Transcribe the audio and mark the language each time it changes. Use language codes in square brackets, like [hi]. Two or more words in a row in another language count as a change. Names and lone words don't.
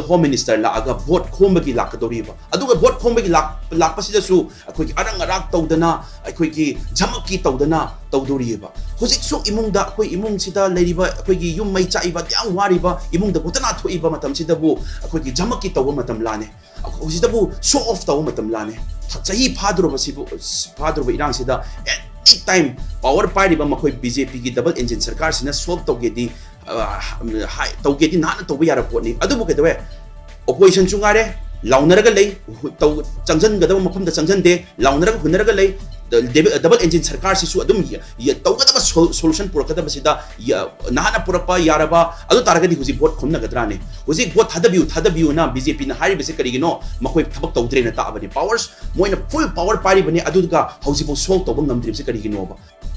[en] Home Minister [mni] laaga vote Khombagi Lakkadouriba aduga vote Khombagi lakpasidasu akoigi arang arak tawdana akoigi jamaki tawdana tawdoriba hojik so imungda akoi imung sida leiriba akoigi yum mai chaiba yang wariba imungda butana thoiba matam sidabu akoigi jamaki tawba matam lane hosidabu [en] show off [mni] tawba matam lane chahi phadro basibu phadro Irang sida [en] anytime power party [mni] ba makoi BJP gi [en] double engine [mni] sarkar sina solve tawgedi tawgedi nana tawba yara potni adubu kedawe opposition chungare launaraga lei changjan gadaba mafamda changjan de launaraga hunaraga lei [en] double engine [mni] sarkar sisu adum ya tawgadaba solution purakadaba sida nana purapa yaraba adu taragadi huji vote khomna gadrane huji vote thadabiu na BJP na hari bese karigino makoi thabak tawdre na ta abani powers moina [en] full power party [mni] bani aduga huji bo solve tawba ngamdri bese karigino ba